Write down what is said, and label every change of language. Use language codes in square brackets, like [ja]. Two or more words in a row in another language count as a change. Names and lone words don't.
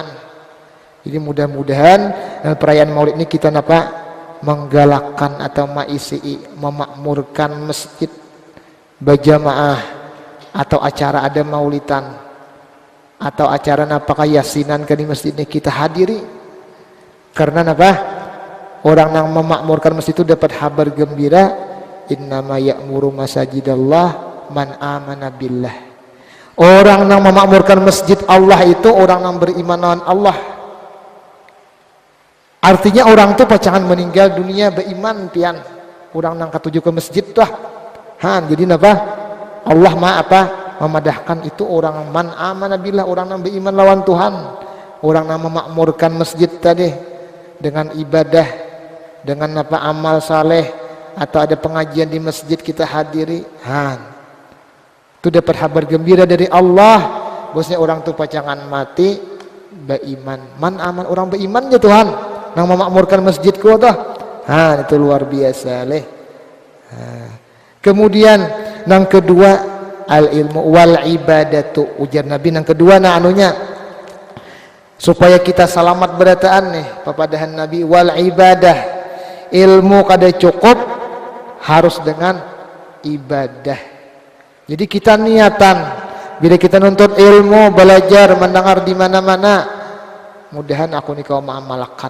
[id] Jadi mudah-mudahan dalam perayaan Maulid ini kita napa menggalakkan atau memakmurkan masjid berjamaah, atau acara ada maulidan atau acara napakah yasinan ke di masjid ini kita hadiri, karena napa orang yang memakmurkan masjid itu dapat kabar gembira, [ar] إنما يعمر مساجد الله من آمن بالله. [id] Orang yang memakmurkan masjid Allah itu orang yang beriman dengan Allah. Artinya orang itu pacangan meninggal dunia beriman pian, orang yang ketujuh ke masjid tuh. Jadi napa Allah memadahkan itu orang [ar] من آمن بالله, [id] orang yang beriman lawan Tuhan, orang yang memakmurkan masjid tadi dengan ibadah, dengan amal saleh, atau ada pengajian di masjid kita hadiri, itu dapat kabar gembira dari Allah. Bosnya orang tuh pacangan mati beriman, [ar] من آمن, [id] orang beriman ya Tuhan yang memakmurkan masjidku tuh. Itu luar biasa leh. Kemudian yang kedua [ar] العلم والعبادة, [id] ujar Nabi yang kedua anunya supaya kita selamat berataan nih papadahan Nabi, [ar] والعبادة, [id] ilmu kada cukup, harus dengan ibadah. Jadi kita niatan bila kita nuntut ilmu, belajar, mendengar di mana-mana, mudahan aku nih kau mengamalkan.